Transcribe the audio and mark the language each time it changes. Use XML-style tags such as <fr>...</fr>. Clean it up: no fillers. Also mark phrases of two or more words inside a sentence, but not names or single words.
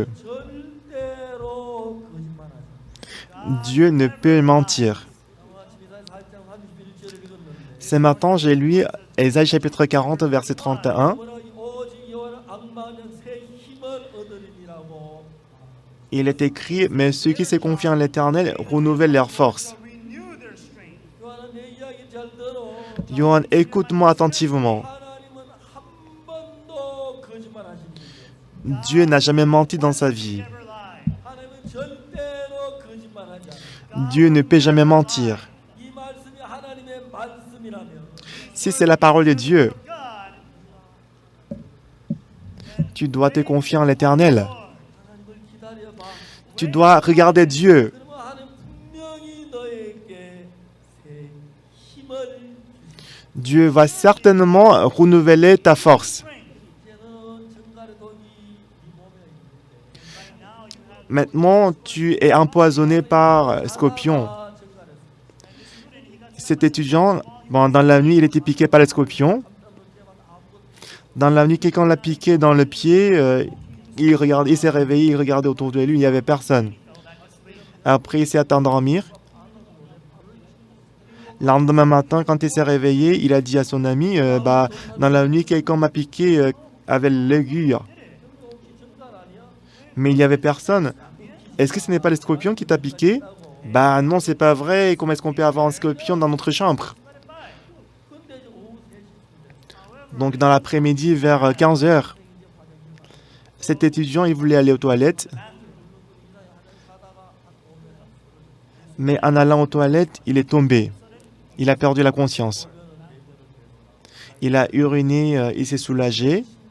<ko>절대로 거짓말하지.</ko> <fr>Dieu ne peut mentir.</fr> <ko>오늘 아침 이사야 40장 31절을 읽었는데</ko> <fr>Ce matin, j'ai lu Ésaïe chapitre 40, verset 31.</fr> <ko>오직 여호와는 악마는 새 힘을 얻으리니라고.</ko> <fr>Il est écrit: Mais ceux qui se confient en l'Éternel renouvellent leur force.</fr> <en>Renew their strength.</en> <ko>요한아 내 이야기 잘 들어.</ko> <fr>Yohan, écoute-moi attentivement.</fr> <ko>하나님은 한 번도 거짓말하신 분이 없어요.</ko> <fr>Dieu n'a jamais menti dans sa vie.</fr> <en>Never lie.</en> <ko>하나님은 절대로 거짓말하지 않아요.</ko> <fr>Dieu ne peut jamais mentir.</fr> <ko>이 말씀이 하나님의 말씀이라면</ko> <fr>Si c'est la parole de Dieu, God, tu dois te confier en l'Éternel.</fr> <ko>하나님을 기다려봐.</ko> <fr>Tu dois regarder Dieu.</fr> <ko>그러면 하나님 분명히 너에게 새 힘을</ko> <fr>Dieu va certainement renouveler ta force.</fr> <ko>이제는 정갈의 독이 네 몸에 있는데</ko> <en>right now you have</en> <fr>Maintenant, tu es empoisonné par scorpion.</fr> <ko>정갈에서</ko> <fr>Cet étudiant, bon, dans la nuit, il était piqué par les scorpions. Dans la nuit, quelqu'un l'a piqué dans le pied. Il s'est réveillé, il regardait autour de lui, il n'y avait personne. Après, il s'est endormi. Le lendemain matin, quand il s'est réveillé, il a dit à son ami, dans la nuit, quelqu'un m'a piqué avec l'aiguille. Mais il n'y avait personne. Est-ce que ce n'est pas le scorpion qui t'a piqué? Bah non, c'est pas vrai. Comment est-ce qu'on peut avoir un scorpion dans notre chambre?</fr> <ko>근데 이제 오후 3시</ko> <fr>Donc dans l'après-midi, vers 15 heures, cet étudiant, il voulait aller aux toilettes, mais en allant aux toilettes, il est tombé. Il a perdu la conscience. Il a uriné, il s'est soulagé.</fr>